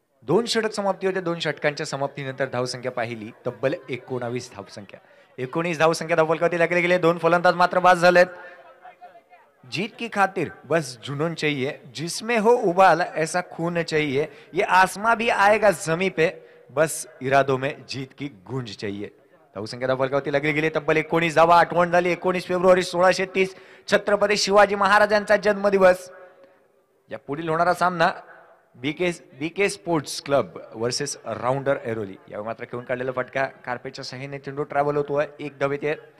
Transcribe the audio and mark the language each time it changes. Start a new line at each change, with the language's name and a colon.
Marathi: 2 षटक समाप्ती होते. 2 षटकांच्या समाप्तीनंतर धावसंख्या पाहिली तब्बल 19 धावसंख्या. 19 धावसंख्या धावफलकावरती लागले गेले. 2 फलंदाज मात्र बाद झालेत.
Hindi: जीत की खातिर बस जुनून चाहिए, जिसमें हो उबाल ऐसा खून चाहिए, ये आसमां भी आएगा जमी पे, बस इरादों में जीत की गूंज चाहिए.
Marathi: धावसंख्या धावफलकावरती लागली गेली तब्बल 19 धावा. आठवण झाली 19 फेब्रुवारी 1630 छत्रपती शिवाजी महाराजांचा जन्मदिवस. या पुढील होणारा सामना BK sports club versus rounder Airoli. यावर मात्र खेळून काढलेला फटका कार्पेटच्या साह्याने चेंडू ट्रॅव्हल होतोय. एक धाव येते.